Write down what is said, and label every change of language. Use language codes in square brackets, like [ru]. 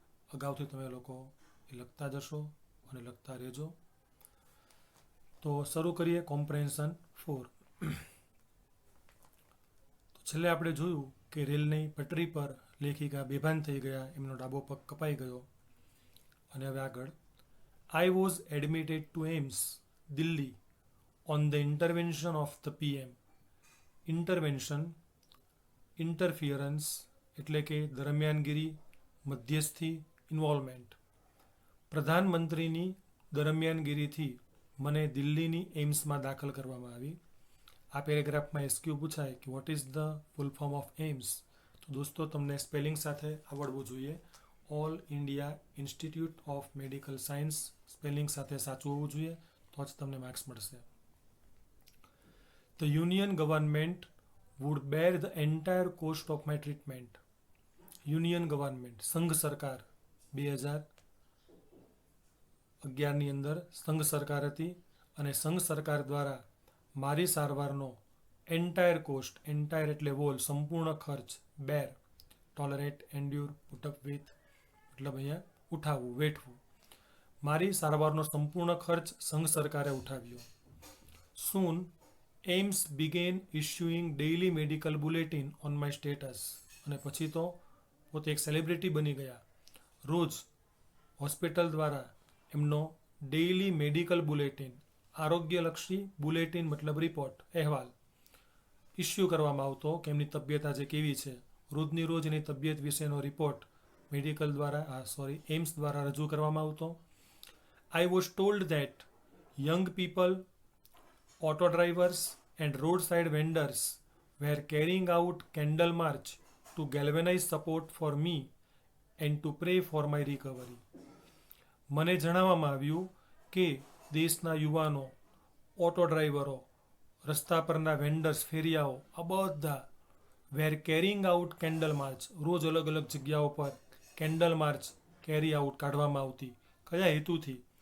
[gu] અગાઉથી તમે લોકો એ લખતા જશો અને લખતા રહેજો. તો શરૂ કરીએ કોમ્પ્રેન્શન 4. તો છેલ્લે આપણે જોયું કે રેલની પટરી પર લેખિકા બેભાન થઈ ગયા, એમનો ડાબો પગ કપાઈ ગયો. અને હવે આગળ, [en] I was admitted to AIIMS, Delhi on the intervention of the PM. [gu] Intervention, interference એટલે કે દરમિયાનગીરી, મધ્યસ્થી, ઇન્વોલ્વમેન્ટ. પ્રધાનમંત્રીની દરમિયાનગીરીથી મને દિલ્હીની એઇમ્સમાં દાખલ કરવામાં આવી. આ પેરેગ્રાફમાં એસક્યુ પૂછાય કે [en] What is the full form of AIIMS? [gu] તો દોસ્તો, તમને સ્પેલિંગ સાથે આવડવું જોઈએ. All India institute of medical science spelling સાથે સાચું હોવું જોઈએ, તો જ તમને માર્ક્સ મળશે. [en] The union government would bear the entire cost of my treatment. [gu] Union government, સંઘ સરકાર, 2011ની અંદર સંઘ સરકાર હતી અને સંઘ સરકાર દ્વારા મારી સારવારનો એન્ટાયર કોસ્ટ, એન્ટાયર એટલે વોલ, સંપૂર્ણ ખર્ચ, બેર, ટોલરેટ, એન્ડ્યુર, પુટઅપ વિથ, મતલબ અહીંયા ઉઠાવવું, વેઠવું. મારી સારવારનો સંપૂર્ણ ખર્ચ સંઘ સરકારે ઉઠાવ્યો. [en] Soon, AIIMS began issuing daily medical bulletin on my status. [gu] અને પછી તો પોતે એક સેલિબ્રિટી બની ગયા. રોજ હોસ્પિટલ દ્વારા એમનો ડેઇલી મેડિકલ બુલેટિન, આરોગ્યલક્ષી બુલેટિન મતલબ રિપોર્ટ, અહેવાલ ઇસ્યુ કરવામાં આવતો કે એમની તબિયત આજે કેવી છે. રોજની રોજ એની તબિયત વિશેનો રિપોર્ટ મેડિકલ દ્વારા એઇમ્સ દ્વારા રજૂ કરવામાં આવતો. [en] I was told that young people, auto drivers and roadside vendors were carrying out candle march to galvanize support for me and to pray for my recovery. [gu] મને જણાવવામાં આવ્યું કે દેશના યુવાનો, ઓટો ડ્રાઈવરો, રસ્તા પરના વેન્ડર્સ, ફેરિયાઓ, આ બધા [en] were carrying out candle march, [gu] રોજ અલગ અલગ જગ્યાઓ પર કેન્ડલ માર્ચ કેરી આઉટ કાઢવામાં આવતી. કયા હેતુથી?